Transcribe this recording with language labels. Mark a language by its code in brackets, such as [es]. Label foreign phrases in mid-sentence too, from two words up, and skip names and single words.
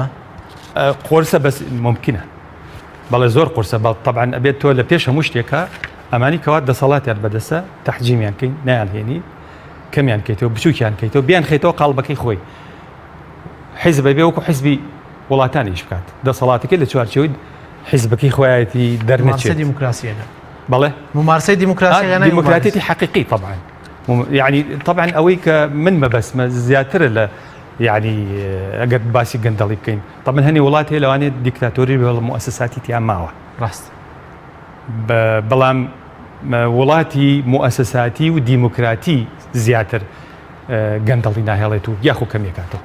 [ckb] قرسە بەس ممکنە، بەڵێ زۆر قرسە، بەڵ طبعاً ئەبێت تۆ لە پێش هەموو شتێکە ئەمانی کەوا دەسەڵاتیان بەدەستە تەحجیمیان کەین نایانهێنی، کەمیان کەیتەوە بچووکیان کەیتەوە بیان خێتەوە قاڵبەکەی خۆی. حیزب بێ وەکو حیزبی وڵاتانیش بکات، دەسەڵاتەکەی لە چوارچێوەی حیزبەکەی خۆیەتی دەرنەچێت. دیموکراسیەکە بەڵێ ممارسەی دیموکراتێتی حقیقی طبعاً. يعني طبعاً ئەوەی کە من مەبەسمە زیاترە لە يعني ئەگەر باسی گەندەڵی بکەین. طبعاً هەنی وڵات هەیە لەوانێت دیکتاتۆری بێ مؤسساتی تیان ماوە. ڕاست. بەڵام وڵاتی مؤسساتی و دیموکراتی زیاتر گەندەڵی ناهێڵێت و یاخو کەمێکاتەوە.